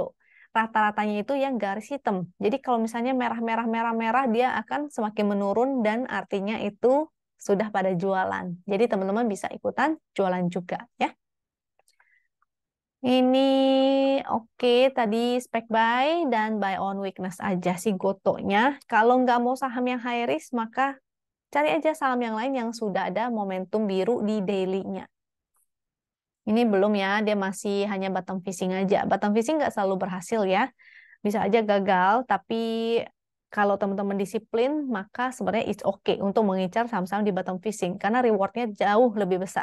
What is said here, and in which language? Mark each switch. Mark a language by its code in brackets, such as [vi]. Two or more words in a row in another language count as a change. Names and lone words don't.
[id] Rata-ratanya itu yang garis hitam. Jadi kalau misalnya merah-merah merah-merah dia akan semakin menurun dan artinya itu sudah pada jualan. Jadi teman-teman bisa ikutan jualan juga ya. Ini oke, tadi spek buy dan [en] buy on weakness [id] aja sih gotonya. Kalau nggak mau saham yang [en] high risk, [id] maka cari aja saham yang lain yang sudah ada momentum biru di daily-nya. Ini belum ya, dia masih hanya [en] bottom fishing [id] aja. [en] Bottom fishing [id] nggak selalu berhasil ya. Bisa aja gagal, tapi kalau teman-teman disiplin, maka sebenarnya [en] it's okay [id] untuk mengincar saham-saham di [en] bottom fishing, [id] karena rewardnya jauh lebih besar.